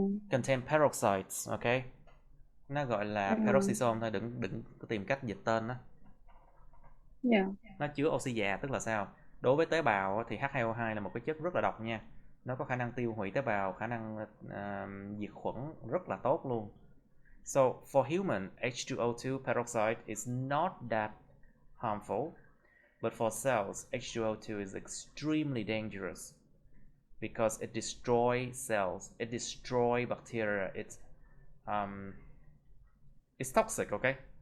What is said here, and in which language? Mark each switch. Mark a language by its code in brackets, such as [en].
[en] Contain peroxides, okay? [vi] Nó gọi là peroxisome thôi, đừng có tìm cách dịch tên đó. Nó chứa oxy già tức là sao? Đối với tế bào thì H2O2 là một cái chất rất là độc nha. Nó có khả năng tiêu hủy tế bào, khả năng diệt khuẩn rất là tốt luôn. [en] So for human, H2O2 peroxide is not that harmful, but for cells, H2O2 is extremely dangerous because it destroys cells, it destroys bacteria, it's toxic, okay?